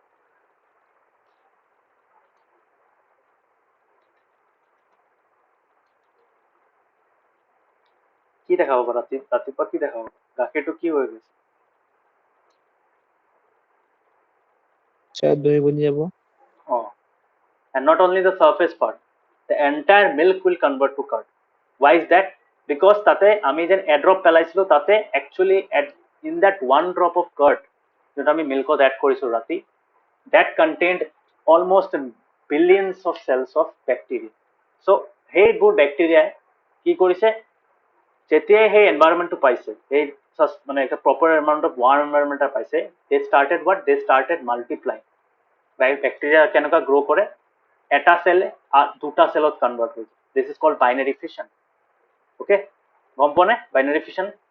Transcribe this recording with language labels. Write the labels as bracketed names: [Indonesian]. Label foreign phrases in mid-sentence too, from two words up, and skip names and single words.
[Assamese] কি দেখা পাব? ৰাতিপুৱা কি দেখা পাব? গাখীৰটো কি হৈ গৈছে? দৈ বনি যাব. [English] And not only the surface part, the entire milk will convert to curd. Why is that? Because [Assamese] তাতে আমি যেন এড্ৰপ পেলাইছিলো, তাতে [English] actually in that one drop of curd [Assamese] যেটা আমি মিল্কত এড কৰিছো ৰাতি, [English] that contained almost billions of cells of bacteria. [Assamese] So সেইবোৰ বেক্টেৰিয়াই কি কৰিছে যেতিয়াই সেই এনভাইৰনমেণ্টটো পাইছে সেই মানে একটা [English] proper amount of warm environment [Assamese] এটা পাইছে [English] they started multiply bacteria [Assamese] কেনেকুৱা গ্ৰ' কৰে এটা সেলে দুটা সেলত কনভাৰ্ট হৈ যায় [English] this is called binary fission [Assamese] ওকে গম পোৱা নে [English] binary fission